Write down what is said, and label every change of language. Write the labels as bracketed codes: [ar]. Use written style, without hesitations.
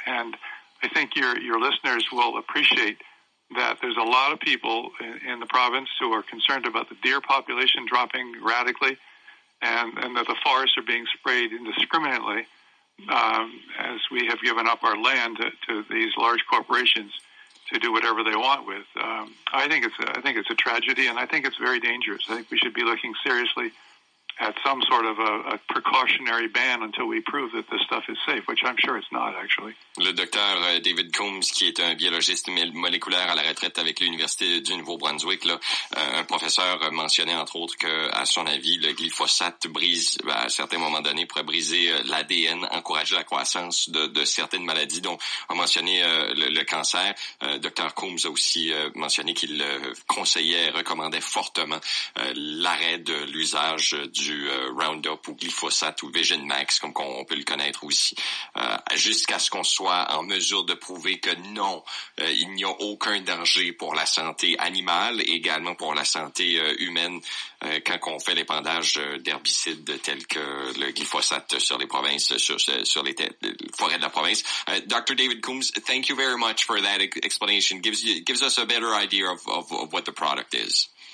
[en] And I think your listeners will appreciate that there's a lot of people in the province who are concerned about the deer population dropping radically and that the forests are being sprayed indiscriminately as we have given up our land to these large corporations to do whatever they want with. I think it's a tragedy, and I think it's very dangerous. I think we should be looking seriously at some sort of a precautionary ban until we prove that this stuff is safe, which I'm sure it's not, actually. [fr] Le docteur David Coombs, qui est un biologiste moléculaire à la retraite avec l'Université du Nouveau-Brunswick, là, un professeur mentionnait entre autres que, à son avis, le glyphosate brise, à certains moments donnés, pourrait briser l'ADN, encourager la croissance de certaines maladies, dont a mentionné le cancer. Dr Coombs a aussi mentionné qu'il conseillait, recommandait fortement l'arrêt de l'usage du Roundup ou glyphosate ou Vision Max, comme on peut le connaître aussi, jusqu'à ce qu'on soit en mesure de prouver que non, il n'y a aucun danger pour la santé animale et également pour la santé humaine quand on fait l'épandage d'herbicides tels que le glyphosate sur les provinces, sur les forêts de la province. [en] Dr. David Coombs, thank you very much for that explanation. Gives us a better idea of what the product is.